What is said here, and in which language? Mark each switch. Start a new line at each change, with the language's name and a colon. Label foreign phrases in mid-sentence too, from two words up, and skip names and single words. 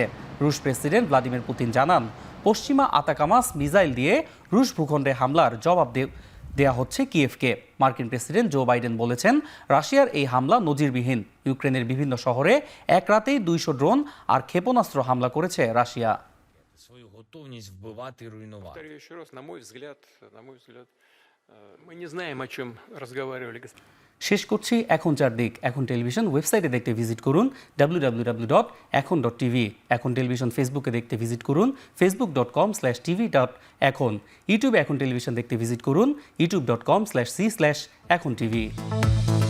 Bangla: রুশ প্রেসিডেন্ট ভ্লাদিমির পুতিন জানান, পশ্চিমা আতাকামাস মিসাইল দিয়ে রুশ ভূখণ্ডে হামলার জবাব দেয়া হচ্ছে কিয়েভকে। মার্কিন প্রেসিডেন্ট জো বাইডেন বলেছেন, রাশিয়ার এই হামলা নজিরবিহীন। ইউক্রেনের বিভিন্ন শহরে এক রাতেই 200 ড্রোন আর ক্ষেপণাস্ত্র হামলা করেছে রাশিয়া।
Ukrainian: свою готовність вбивати і руйнувати.
Russian: Повторю еще раз, на мой взгляд, мы не знаем, о чем разговаривали.
Bangla: শেষ করছি এখন চারদিক। এখন টেলিভিশন ওয়েবসাইটে দেখতে ভিজিট করুন www.ekhon.tv। এখন টেলিভিশন ফেসবুকে দেখতে ভিজিট করুন facebook.com/tv.ekhon। ইউটিউবে এখন টেলিভিশন দেখতে ভিজিট করুন youtube.com/c/ekhon tv।